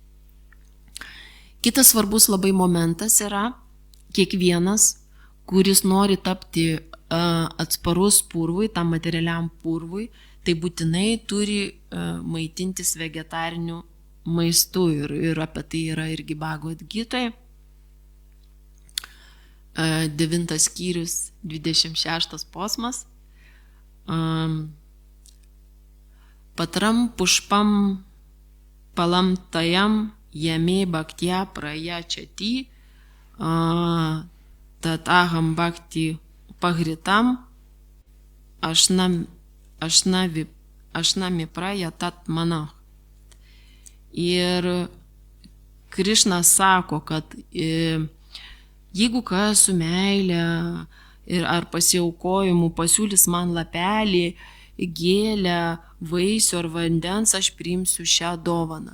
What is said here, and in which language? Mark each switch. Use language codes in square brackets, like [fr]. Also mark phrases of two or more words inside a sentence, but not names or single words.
[lt] Kitas svarbus labai momentas yra kiekvienas, kuris nori tapti atsparus purvui, tam materialiam purvui, tai būtinai turi maitintis vegetariniu maistu ir apie tai yra irgi Bhagavad Gitoje. 9 skyrius, 26 posmas. [sa] पत्रम् पुष्पम् फलम् तोयम् यो मे भक्त्या प्रयच्छति तदहम् भक्ति उपहृतम् अश्नामि प्रयतात् मनः. [lt] Ir Krišna sako, kad jeigu kas su meilė ar pasiaukojimu pasiūlys man lapelį, gėlę, vaisių ar vandens, aš priimsiu šią dovaną.